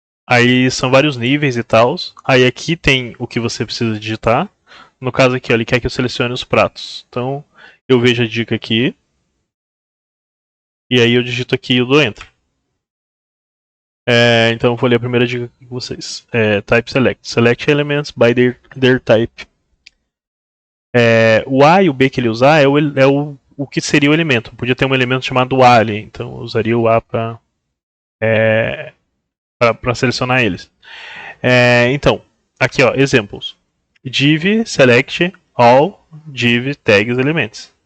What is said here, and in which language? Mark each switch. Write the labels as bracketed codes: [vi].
[pt] Aí são vários níveis e tal. Aí aqui tem o que você precisa digitar. No caso aqui, ó, ele quer que eu selecione os pratos. Então eu vejo a dica aqui. E aí eu digito aqui e eu dou Enter. Então eu vou ler a primeira dica aqui com vocês. [en] Type Select. Select elements by their type. [pt] O A e o B que ele usar é o que seria o elemento. Podia ter um elemento chamado A ali. Então eu usaria o A para selecionar eles. Então, aqui ó, exemplos. [en] Div select all div tags elements.